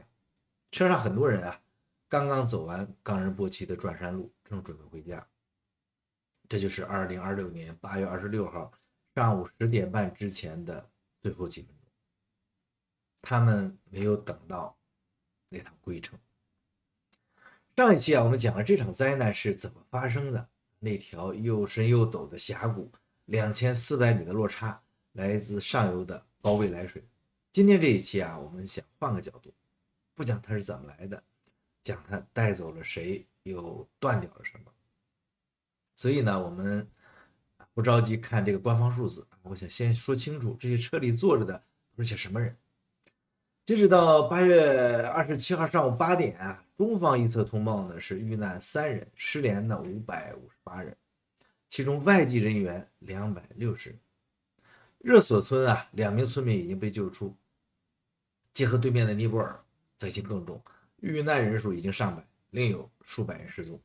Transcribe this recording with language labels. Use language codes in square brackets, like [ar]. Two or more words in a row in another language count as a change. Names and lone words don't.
[zh] 車上很多人啊，剛剛走完冈仁波齊的轉山路，正準備回家。這就是2026年8月26號上午10點半之前的最後幾分鐘，他們沒有等到那趟歸程。上一期啊，我們講了這場災難是怎麼發生的，那條又深又陡的峽谷，2400米的落差，來自上游的高位來水。今天這一期啊，我們想換個角度，不講它是怎麼來的，講它帶走了誰，又斷掉了什麼。所以呢，我們不着急看這個官方數字，我想先說清楚这些車裡坐着的都是些什麼人。截止到8月27號上午8點啊，中方一侧通報呢是遇難3人，失联呢558人，其中外籍人員260人。热索村啊，2名村民已經被救出，結合對面的尼泊爾，災情更重，遇難人數已經上百，另有數百人失蹤。